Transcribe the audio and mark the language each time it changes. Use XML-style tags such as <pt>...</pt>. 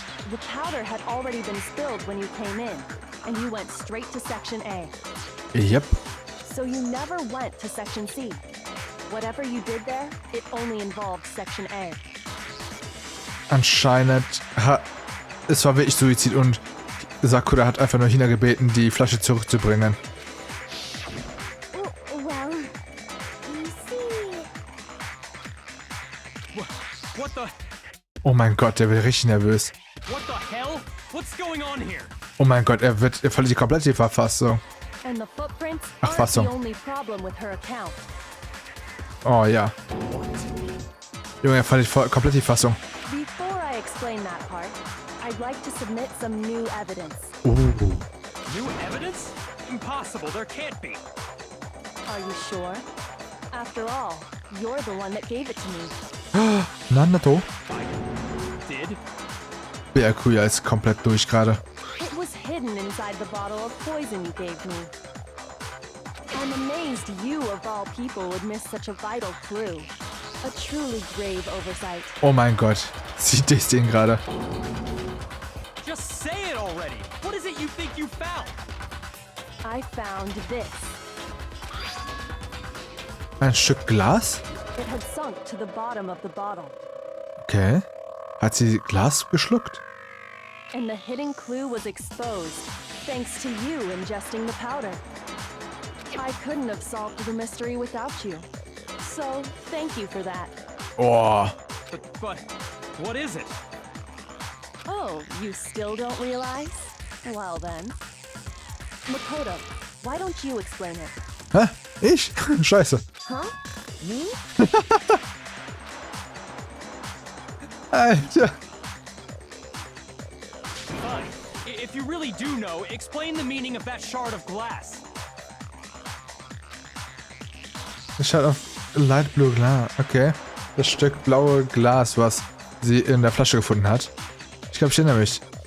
<en>The powder had already been spilled when you came in, and you went straight to Section A. Yep. So you never went to Section C. Whatever you did there, it only involved Section A.</en> <de>Anscheinend es war wirklich Suizid und Sakura hat einfach nur Hina gebeten, die Flasche zurückzubringen.</de> <en>Well, you see... What the?</en> <de>Oh mein Gott, der wird richtig nervös.</de> <en>What the hell? What's going on here?</en> <de>Oh mein Gott, er verliert komplett die Verfassung.</de> <en>And the footprints</en> <de>Ach,</de> <en>aren't</en> <de>was so.</de> <en>the only problem with her account.</en> <de>Oh ja. Junge, er verliert komplett die Fassung.</de> <en>Before I explain that part, I'd like to submit some new evidence. New evidence? Impossible. There can't be. Are you sure? After all, you're the one that gave it to me. Nanato? Did?</en> <de>Byakuya ist komplett durch gerade.</de> <en>It was hidden inside the bottle of poison you gave me. I'm amazed you, of all people, would miss such a vital clue. A truly grave oversight.</en> <de>Oh mein Gott. Sie disst ihn gerade.</de> <en>Just say it already. What is it you think you found? I found this.</en> <de>Ein Stück Glas?</de> <en>It had sunk to the bottom of the bottle. Okay.</en> <de>Hat sie Glas geschluckt?</de> <en>And the hidden clue was exposed, thanks to you ingesting the powder. I couldn't have solved the mystery without you. So, thank you for that. Oh. But what is it? Oh, you still don't realize? Well then. Makoto, why don't you explain it?</en> <de>Hä? Ich? Scheiße.</de> <en>Huh? Me?</en> <de>Alter.</de> <en>Fine. If you really do know, explain the meaning of that shard of glass.</en> <de>Schaut auf Light Blue Glas. Okay. Das Stück blaue Glas, was sie in der Flasche gefunden hat. Ich glaube, ich erinnere mich.</de>